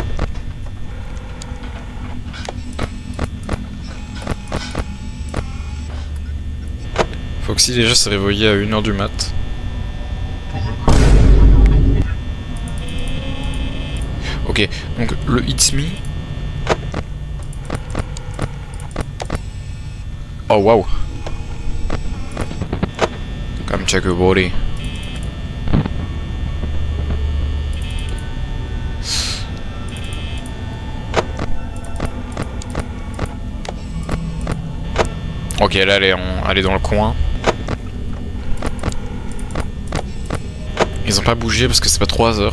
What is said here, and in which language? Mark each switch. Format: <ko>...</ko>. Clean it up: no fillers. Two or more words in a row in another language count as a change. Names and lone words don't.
<fr>Foxy déjà s'est réveillé à 1h du mat. Ok, donc le It's Me.</fr> <en>Oh wow. Come check your body.</en> <fr>Ok, là elle est dans le coin. Ils ont pas bougé parce que c'est pas 3 heures.</fr>